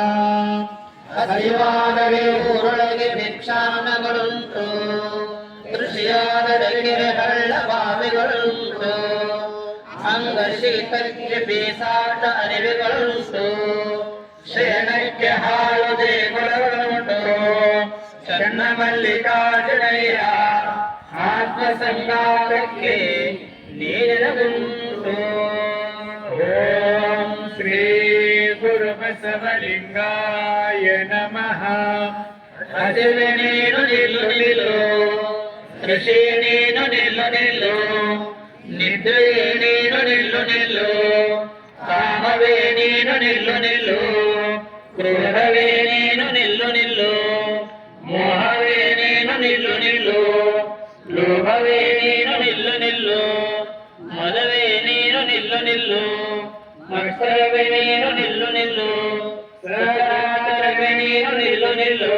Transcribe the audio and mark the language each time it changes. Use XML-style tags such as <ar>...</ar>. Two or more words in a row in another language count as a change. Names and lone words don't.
<kn>ಹಸಿವಾದರೆ ಊರೊಳಗೆ ಭಿಕ್ಷಾನ್ನಗಳುಂಟು, ಕೃಷಿಯಾದರೆ ಕೆರೆ ಹಳ್ಳ ಬಾವಿಗಳುಂಟು, ಅಂಗ ಶೀತಕ್ಕೆ ಬೀಸಾಟ ಅರಿವುಗಳುಂಟು, ಶಯನಕ್ಕೆ ಹಾಳು ದೇಗುಲಗಳುಂಟು. ಚನ್ನ ಮಲ್ಲಿಕಾರ್ಜುನಯ್ಯ ಆತ್ಮ ಸಂಗಾತಕ್ಕೆ ನೀರಿನಗುಂಟು.</kn> <sa>ಓಂ ಶ್ರೀ ಗುರು ಬಸವಲಿಂಗಾಯ ನಮಃ.</sa> <kn>ಹಸಿವೆ ನೀನು ನಿಲ್ಲು ನಿಲ್ಲು, ಕೃಷಿ ನೀನು ನಿಲ್ಲು ನಿಲ್ಲು, ನಿದ್ರೆ ನೀನು ನಿಲ್ಲು ನಿಲ್ಲು, ಕಾಮವೇ ನೀನು ನಿಲ್ಲು ನಿಲ್ಲು, ಕ್ರೋಧವೇ ನೀನು ನಿಲ್ಲು ನಿಲ್ಲು, ಮೋಹವೇ ನೀನು ನಿಲ್ಲು ನಿಲ್ಲು, ಲೋಭವೇ ನೀನು ನಿಲ್ಲು ನಿಲ್ಲು, ಮದವೇ ನೀನು ನಿಲ್ಲು ನಿಲ್ಲು, ಮತ್ಸರವೇ ನೀನು ನಿಲ್ಲು ನಿಲ್ಲು, ಸದಾಚಾರವೇ ನೀನು ನಿಲ್ಲು ನಿಲ್ಲು.</kn>